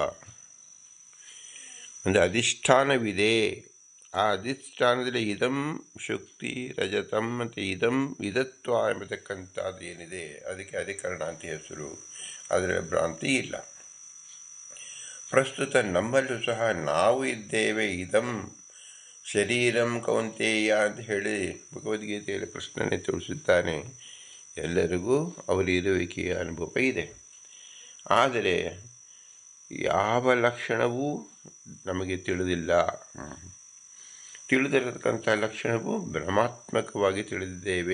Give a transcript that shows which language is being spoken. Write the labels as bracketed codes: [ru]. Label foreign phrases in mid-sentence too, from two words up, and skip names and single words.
[kn] ಅಂದರೆ ಅಧಿಷ್ಠಾನವಿದೆ. ಆ ಅಧಿಷ್ಠಾನದಲ್ಲಿ [sa] ಇದಂ ಶುಕ್ತಿ ರಜತಂ [kn] ಮತ್ತು ಇದತ್ವ ಎಂಬತಕ್ಕಂಥದ್ದು ಏನಿದೆ ಅದಕ್ಕೆ ಅಧಿಕರಣ ಅಂತ ಹೆಸರು. ಅದರಲ್ಲಿ ಭ್ರಾಂತಿ ಇಲ್ಲ. ಪ್ರಸ್ತುತ ನಮ್ಮಲ್ಲೂ ಸಹ ನಾವು ಇದ್ದೇವೆ. [sa] ಇದಂ ಶರೀರಂ ಕೌಂತೇಯ [kn] ಅಂತ ಹೇಳಿ ಭಗವದ್ಗೀತೆಯಲ್ಲಿ ಕೃಷ್ಣನೇ ತಿಳಿಸುತ್ತಾನೆ. ಎಲ್ಲರಿಗೂ ಅವರ ಇರುವಿಕೆಯ ಅನುಭವ ಇದೆ. ಆದರೆ ಯಾವ ಲಕ್ಷಣವೂ ನಮಗೆ ತಿಳಿದಿಲ್ಲ. ತಿಳಿದಿರತಕ್ಕಂಥ ಲಕ್ಷಣವು ಭ್ರಮಾತ್ಮಕವಾಗಿ ತಿಳಿದಿದ್ದೇವೆ.